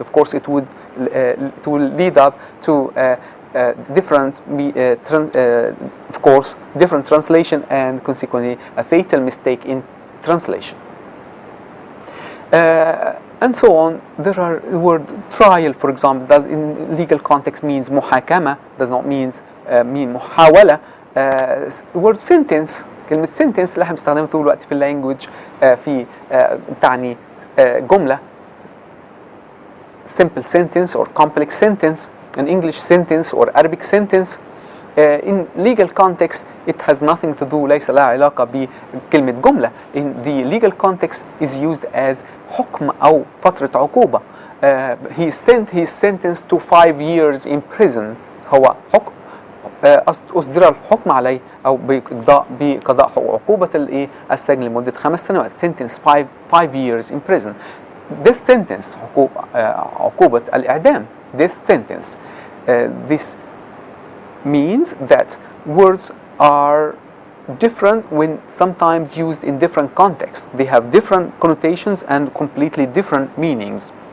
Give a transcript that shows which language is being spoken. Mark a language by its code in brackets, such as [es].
[en] Of course, it will lead up to different translation and consequently a fatal mistake in translation. And so on. There are the word trial, for example, does in legal context means محاكمة, does not mean محاولة. word sentence, [ar] كلمة sentence اللي احنا بنستخدمها طول الوقت في اللانجوج في تعني جملة. [en] Simple sentence or complex sentence, an English sentence or Arabic sentence. In legal context it has nothing to do, [ar] ليس لها علاقة بكلمة جملة. [en] In the legal context is used as [ar] حكم أو فترة عقوبة. [en] He is sentenced to 5 years in prison. [ar] هو حكم أصدر الحكم عليه أو بقضاء عقوبة السجن لمدة 5 سنوات. [en] Sentence 5 years in prison. Death sentence [ar] عقوبة الإعدام. [en] Death sentence. This means that words are different when sometimes used in different contexts. They have different connotations and completely different meanings.